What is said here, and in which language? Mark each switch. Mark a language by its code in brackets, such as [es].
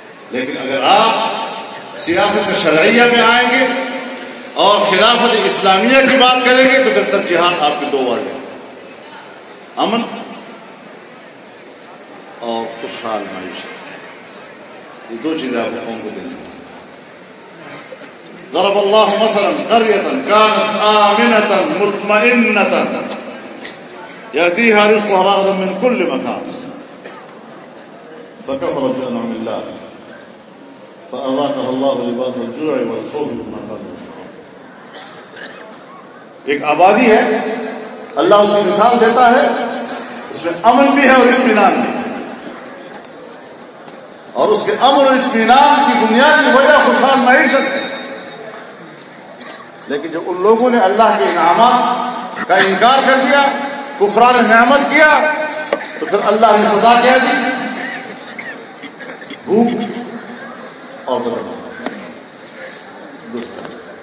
[ur] لیکن اگر آپ سیاست شرعیہ میں آئیں گے اور خلافت اسلامیہ کی بات کریں گے تو پھر ترجیحات آپ کے 2 واضح ہیں: امن اور خوشحال معیشت. یہ 2 چیزیں آپ قوم کو دیں. [ar] ضرب اللہ مثلا قرية كانت آمنة مطمئنة يأتيها رزقها رغدا من كل مكان فكفرت بأنعم الله فأذاقها الله لباس الجوع والخوف بما كانوا يصنعون. [ur] ایک آبادی ہے، اللہ اس کی مثال دیتا ہے، اس میں امن بھی ہے اور اطمینان بھی، اور اس کے امن اور اطمینان کی بنیادی وجہ خوشحال معیشت ہے. لیکن جب ان لوگوں نے اللہ کے انعامات کا انکار کر دیا، کفران نعمت کیا، تو پھر اللہ نے سزا کیا دی، بھوک اور بدبختی.